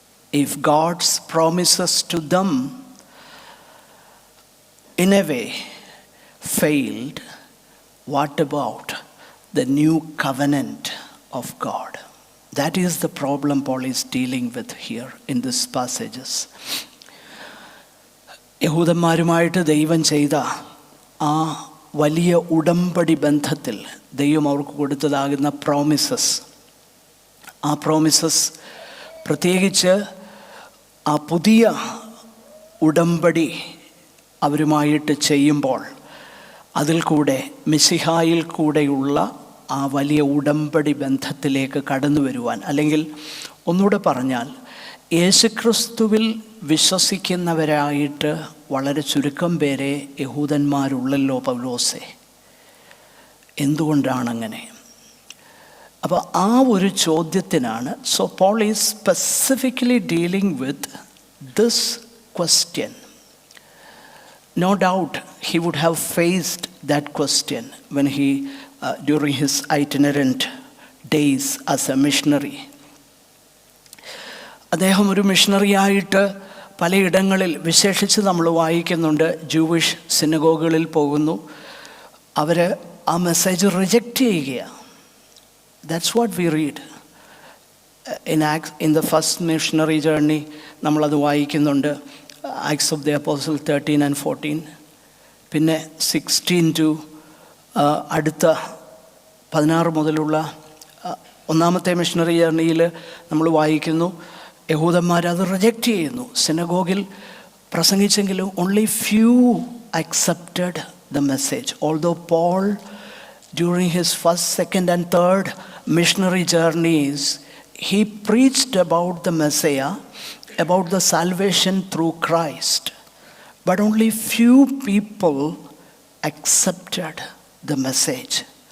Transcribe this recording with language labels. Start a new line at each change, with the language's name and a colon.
English: If God's promises to them in a way failed, what about the new covenant of God? That is the problem Paul is dealing with here in these passages.
Malayalam: യഹൂദന്മാരുമായിട്ട് ദൈവം ചെയ്ത ആ വലിയ ഉടമ്പടി ബന്ധത്തിൽ ദൈവം അവർക്ക് കൊടുത്തതാകുന്ന promises, ആ promises പ്രത്യേകിച്ച് ആ പുതിയ ഉടമ്പടി അവരുമായിട്ട് ചെയ്യുമ്പോൾ അതിൽ കൂടെ മിശിഹായിൽ കൂടെയുള്ള ആ വലിയ ഉടമ്പടി ബന്ധത്തിലേക്ക് കടന്നു വരുവാൻ, അല്ലെങ്കിൽ ഒന്നുകൂടെ പറഞ്ഞാൽ യേശുക്രിസ്തുവിൽ വിശ്വസിക്കുന്നവരായിട്ട് വളരെ ചുരുക്കം പേരെ യഹൂദന്മാരുള്ളല്ലോ പൗലോസേ. എന്തുകൊണ്ടാണങ്ങനെ? അപ്പോൾ ആ ഒരു ചോദ്യത്തിനാണ്
English: So Paul is specifically dealing with this question. No doubt he would have faced that question when he, during his itinerant days as a missionary.
Malayalam: അദ്ദേഹം ഒരു മിഷണറിയായിട്ട് പലയിടങ്ങളിൽ, വിശേഷിച്ച് നമ്മൾ വായിക്കുന്നുണ്ട്, ജൂവിഷ് സിനഗോഗുകളിൽ പോകുന്നു. അവർ ആ മെസ്സേജ് റിജക്റ്റ് ചെയ്യുകയാണ്.
English: That's what we read in the first missionary journey.
Malayalam: നമ്മളത് വായിക്കുന്നുണ്ട്, Acts of the Apostles 13 and 14. പിന്നെ 16 to അടുത്ത 16 മുതലുള്ള ഒന്നാമത്തെ മിഷണറി ജേർണിയിൽ നമ്മൾ വായിക്കുന്നു, യഹൂദന്മാരത് റിജക്റ്റ് ചെയ്യുന്നു. സിനഗോഗിൽ പ്രസംഗിച്ചെങ്കിലും
English: only few accepted the message. Although Paul, during his first, second and third missionary journeys, he preached about the Messiah, about the salvation through Christ, but only few people accepted the message.